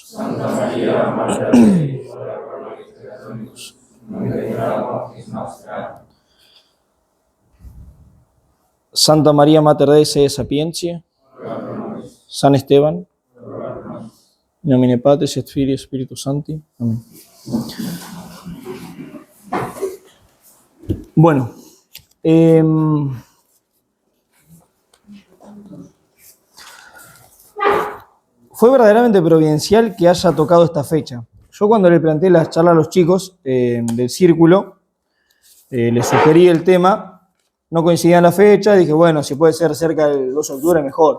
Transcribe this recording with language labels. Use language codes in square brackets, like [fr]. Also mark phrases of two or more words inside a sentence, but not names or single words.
[la] Santa Maria, Mater Dei, ora pro nobis peccatoribus, nunc et in hora mortis nostra. Santa Maria, Mater Dei, se sapientiae. San Esteban. In nomine Patris et Filii et Spiritus Sancti. Amén. [es] Bueno, fue verdaderamente providencial que haya tocado esta fecha. Yo cuando le planteé la charla a los chicos del círculo, les sugerí el tema, no coincidían la fecha, dije, bueno, si puede ser cerca del 2 de octubre, mejor.